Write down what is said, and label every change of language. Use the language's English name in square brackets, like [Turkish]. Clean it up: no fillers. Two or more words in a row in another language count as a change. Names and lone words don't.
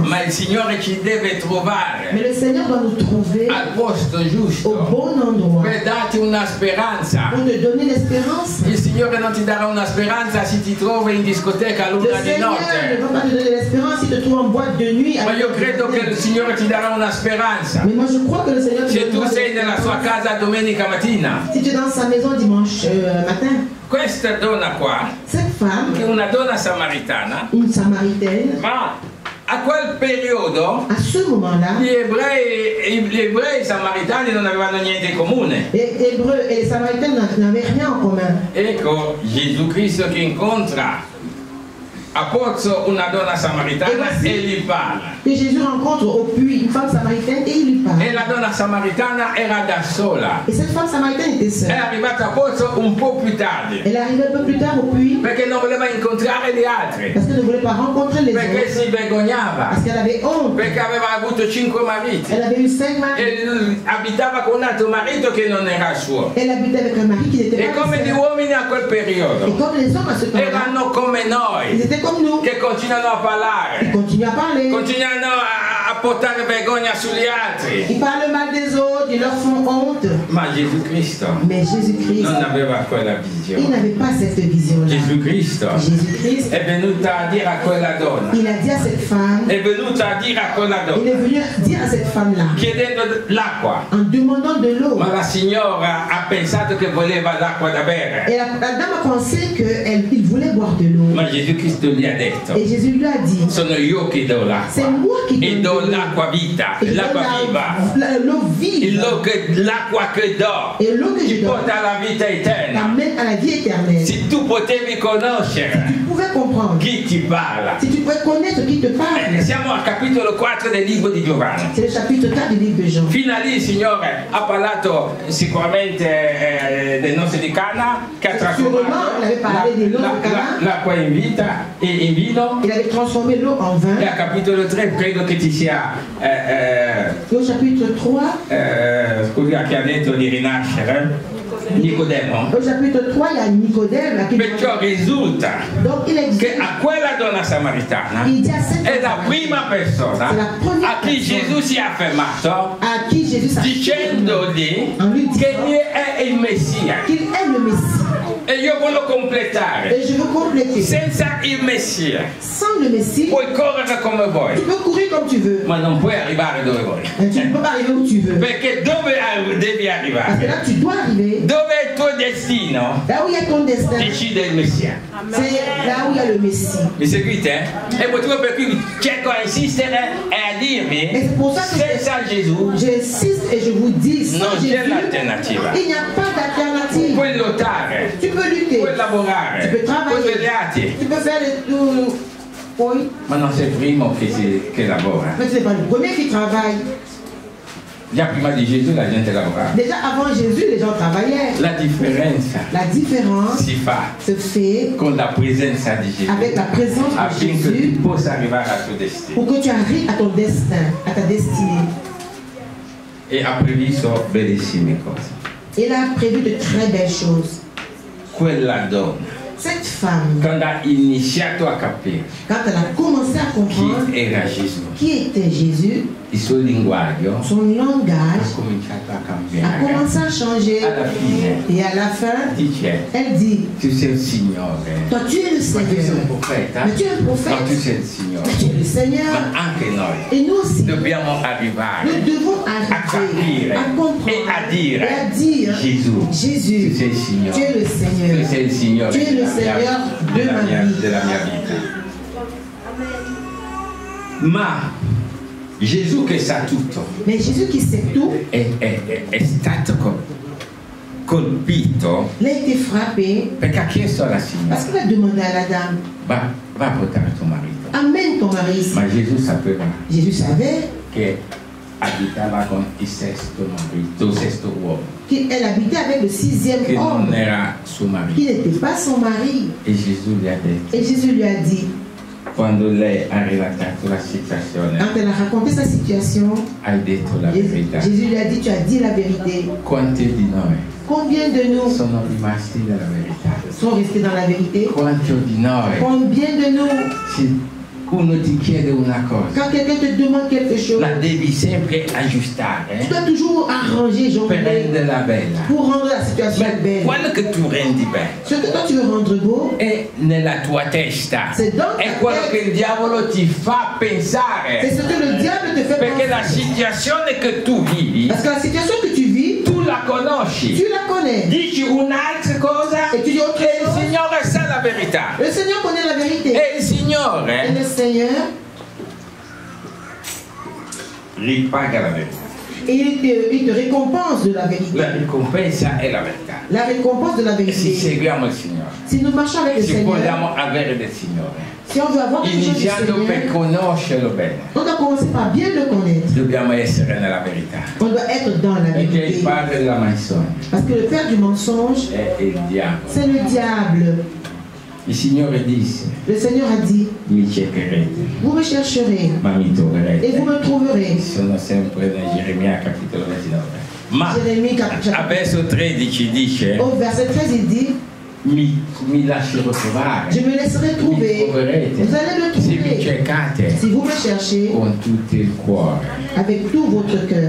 [Italian] Ma il Signore ci deve [French] Mais [Italian] trovare [French] le Seigneur doit nous trouver [Italian] al posto [French] au [Italian] giusto [French] bon endroit [Italian] per darti una speranza. [French] pour te donner l'espérance. [Italian] Il Signore non ti darà una speranza se ti trovi in discoteca a [French] Le [Italian] luna di [French] Seigneur [Italian] notte. [French] ne va pas te donner l'espérance s'il te trouve en boîte de nuit. [Italian] Ma io credo che il Signore ti darà una speranza. [French] Mais moi je crois que le Seigneur te [Italian] Se tu [French] donnera [Italian] sei nella sua [French] l'espérance. [Italian] casa domenica mattina, [French] Si tu es dans sa maison dimanche matin, [Italian] questa donna qua, [French] cette femme, [Italian] che è una donna samaritana, [French] une samaritaine, [Italian] ma a quel periodo [French] à ce moment-là, [Italian] gli ebrei samaritani non avevano niente in comune. [French] les Hébreux et les Samaritains n'avaient rien en commun. [Italian] Ecco Gesù Cristo che incontra a Pozzo una donna samaritana e gli parla. [French] Et Jésus rencontre au puits une femme samaritaine et il lui parle. [Italian] E la donna samaritana era da sola. [French] Et cette femme samaritaine était [Italian] È [French] seule. [Italian] arrivata a Pozzo un po' più tardi, [French] Elle est arrivée un peu plus tard au puits [Italian] perché non voleva incontrare gli altri, [French] parce qu'elle ne voulait pas rencontrer les [Italian] perché [French] autres. [Italian] si vergognava, [French] Parce qu'elle avait honte. [Italian] perché aveva avuto 5 mariti [French] Elle avait eu 5 maris. [Italian] e lui abitava con un altro marito che non era suo. [French] Elle habitait avec un mari qui n'était [Italian] E [French] pas [Italian] come [French] le [Italian] gli [French] sien. [Italian] uomini a quel [French] Et [Italian] periodo [French] comme les hommes à ce temps-là, [Italian] erano come [French] ils [Italian] noi, [French] étaient comme nous. [Italian] che continuano a [French] Ils [Italian] parlare, [French] continuent à parler. [Italian] continuano a portare vergogna sugli altri. [French] Ils parlent mal des autres, ils leur font honte. [Italian] Ma Gesù Cristo [French] Mais Jésus-Christ, [Italian] non aveva quella [French] il [Italian] visione. [French] n'avait pas cette vision-là. [Italian] Gesù Cristo [French] Jésus-Christ, [Italian] è venuto a dire a quella donna, [French] il a dit à cette femme, [Italian] è venuto a dire a quella [French] il [Italian] donna, [French] est venu dire à cette femme-là, [Italian] chiedendo l'acqua. [French] en demandant de l'eau. [Italian] Ma la signora ha pensato che voleva l'acqua da bere. [French] Et la dame a pensé qu'il voulait boire de l'eau. [Italian] Ma Gesù Cristo gli ha detto, [French] Et Jésus lui a dit, [Italian] sono io che do [French] c'est [Italian] l'acqua. [French] moi qui [Italian] E [French] donne [Italian] do [French] de l'eau. [Italian] l'acqua vita, [French] Et je [Italian] l'acqua [French] donne [Italian] viva. [French] l'eau vive. [Italian] L'acqua che do [French] Et l'eau que [Italian] ti [French] je donne [Italian] porta alla vita eterna. [French] t'amène à la vie éternelle. [Italian] Se tu potevi conoscere [French] Tu pouvais comprendre. [Italian] chi ti parla. [French] Si tu pouvais connaître qui te parle. [Italian] Siamo al capitolo 4 del libro di Giovanni. [French] C'est le chapitre 4 du livre de Jean. [Italian] Fino a lì il Signore ha parlato sicuramente del noce di Cana, che ha trasformato l'acqua in vita e in vino. [French] Il avait transformé l'eau en vin. [Italian] E al capitolo 3 credo che ci sia [French] Au chapitre 3, [Italian] scusa che ha detto di rinascere Nicodemo. [French] au chapitre 3, il y a Nicodème. [Italian] Qui... Perciò risulta [French] Donc il existe. [Italian] che a quella donna samaritana [French] Il dit à cette [Italian] è la prima persona a chi Gesù si è affermato [French] à qui Jésus s'affirme [Italian] dicendogli [French] en lui [Italian] che [French] disant [Italian] lui è il Messia. [French] qu'il est le Messie. [Italian] E io voglio completare. [French] Et je veux compléter. [Italian] Senza il Messia [French] Sans le Messie, [Italian] puoi correre come [French] tu [Italian] vuoi, [French] peux courir comme tu veux. [Italian] ma non puoi arrivare dove vuoi. [French] Mais tu ne peux pas arriver où tu veux. [Italian] Perché dove devi [French] Parce que [Italian] arrivare? [French] là, tu dois arriver. [Italian] Dove è il tuo destino? [French] Là où il y a ton destin, [Italian] Decide il Messia. [French] c'est là où il y a le Messie. [Italian] Mi seguite? È il motivo per cui cerco a insistere e a dirvi, [French] Et c'est pour ça que [Italian] senza Gesù [French] j'insiste et je vous dis, sans [Italian] non c'è [French] Jésus, [Italian] l'alternativa. [French] il n'y a pas d'alternative. [Italian] Puoi lottare, [French] Tu peux lutter, [Italian] puoi lavorare, [French] tu peux [Italian] puoi [French] travailler, [Italian] svegliarti, [French] tu peux faire tout. Oui, [Italian] ma non sei il primo che lavora. [French] mais ce n'est pas le premier qui travaille. [Italian] Già prima di Gesù la gente lavorava. [French] Déjà avant Jésus, les gens travaillaient. [Italian] La differenza [French] La différence [Italian] si fa [French] se fait [Italian] con la presenza di Gesù [French] avec la présence de [Italian] affinché [French] Jésus [Italian] tu possa arrivare al tuo destino. [French] pour que tu arrives à ton destin, à ta destinée. [Italian] E ha previsto bellissime cose. [French] Il a prévu de très belles choses. [Italian] Quella donna, [French] Cette femme, [Italian] quando ha iniziato a capire [French] quand elle a commencé à comprendre [Italian] chi era Gesù, [French] qui était Jésus, [Italian] il suo linguaggio [French] son [Italian] ha [French] langage [Italian] cominciato a [French] a [Italian] cambiare. [French] commencé à changer. [Italian] Alla fine [French] Et à la fin, [Italian] dice, [French] elle dit, [Italian] tu sei il Signore. [French] toi tu es le [Italian] Ma tu sei un [French] Seigneur. [Italian] profeta? [French] Mais tu es un [Italian] No, tu [French] prophète. [Italian] sei il Signore. [French] Mais tu es le Seigneur. [Italian] Ma anche noi [French] Et nous aussi, [Italian] dobbiamo arrivare [French] nous devons [Italian] a [French] arriver [Italian] capire [French] à comprendre [Italian] e a dire, [French] et à dire, [Italian] Gesù, [French] Jésus, [Italian] tu sei il Signore. [French] tu es le [Italian] Tu [French] Seigneur. [Italian] sei il Signore [French] Tu es le Seigneur de ma vie. [Italian] della mia vita. Ma Gesù che sa tutto. [French] Mais Jésus qui sait tout. [Italian] È stato colpito. [French] Il a été frappé. [Italian] Perché ha chiesto alla signora. [French] Parce qu'il a demandé à la dame. [Italian] Va a portare tuo marito. [French] Amène ton mari ici. [Italian] Ma Gesù sapeva. [French] Jésus savait. [Italian] Che abitava con il sesto marito, il sesto uomo. [French] Qu'elle habitait avec le 6e [Italian] Che [French] homme. [Italian] non era suo marito. [French] Qui n'était pas son mari. [Italian] E Gesù gli ha detto. [French] Et Jésus lui a dit. [Italian] Quando lei ha relatato la situazione. [French] Quand elle a raconté sa situation. [Italian] Hai detto la verità. [French] Jésus lui a dit, tu as dit la vérité. [Italian] Quanti di noi? [French] Combien de nous [Italian] sono rimasti nella verità? [French] Sont restés dans la vérité? [Italian] Quanti di noi? [French] Combien de nous? [Italian] Uno ti chiede una cosa. [French] Quand quelqu'un te demande quelque chose, [Italian] la devi sempre aggiustare. [French] Tu dois toujours arranger, [Italian] per renderla bella. [French] Pour rendre la situation belle. [Italian] Quello che tu rendi bello. [French] Ce que toi tu veux rendre beau. [Italian] È nella tua testa. [French] C'est dans ta [Italian] è quello [French] tête. [Italian] che il diavolo ti fa pensare. [French] C'est ce que le diable te fait [Italian] Perché [French] penser. [Italian] la situazione che tu vivi. [French] Parce que la situation que tu vis, [Italian] tu la conosci. [French] Tu la connais. [Italian] Dici un'altra cosa. [French] Et tu dis autre [Italian] e [French] chose. [Italian] il Signore sa la verità. [French] Le Seigneur connaît la vérité. [Italian] E il Signore. [French] Et le Seigneur [Italian] ripaga la verità. [French] Et il te récompense de la vérité. [Italian] La ricompensa è la verità. [French] La récompense de la [Italian] E se [French] vérité. [Italian] seguiamo il Signore. [French] Si nous marchons avec le [Italian] Se [French] Seigneur, [Italian] vogliamo avere del Signore. [French] si on veut avoir quelque chose du [Italian] Iniziando per [French] Seigneur, [Italian] conoscerlo bene. [French] on doit commencer par bien le connaître. [Italian] Dobbiamo essere nella verità. [French] On doit être dans la [Italian] Perché il [French] vérité. [Italian] padre della menzogna [French] Parce que le père du mensonge, [Italian] è il diavolo. [French] c'est le diable. [Italian] Il Signore disse: [French] Le Seigneur a dit, [Italian] mi cercherete, [French] vous me chercherez [Italian] ma mi troverete. [French] et vous me trouverez. [Italian] Sono sempre nel Geremia capitolo 29. Ma [French] Jérémie [Italian] a verso 13 dice: [French] au verset 13, il dit, [Italian] mi lascerò trovare. [French] je me laisserai [Italian] Mi [French] trouver. [Italian] troverete. [French] Vous allez me [Italian] Se mi [French] trouver. [Italian] cercate [French] Si vous me cherchez [Italian] con tutto il cuore. [French] avec tout votre cœur.